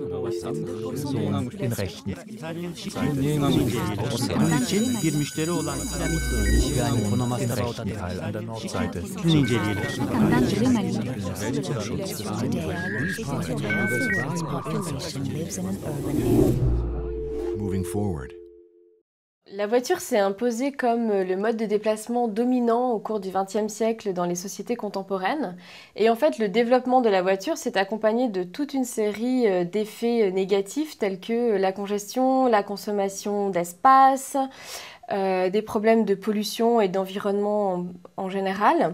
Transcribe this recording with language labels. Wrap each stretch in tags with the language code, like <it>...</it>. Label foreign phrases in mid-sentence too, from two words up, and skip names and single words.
<de>in Rechten.</de> <tr>Bir müşteri olan</tr> <de>Yani im rechten Teil an der Nordseite.</de> <tr>inceleyelim.</tr> <en>Moving forward.</en> <fr>La voiture s'est imposée comme le mode de déplacement dominant au cours du XXe siècle dans les sociétés contemporaines. Et en fait, le développement de la voiture s'est accompagné de toute une série d'effets négatifs tels que la congestion, la consommation d'espace, des problèmes de pollution et d'environnement en général.</fr>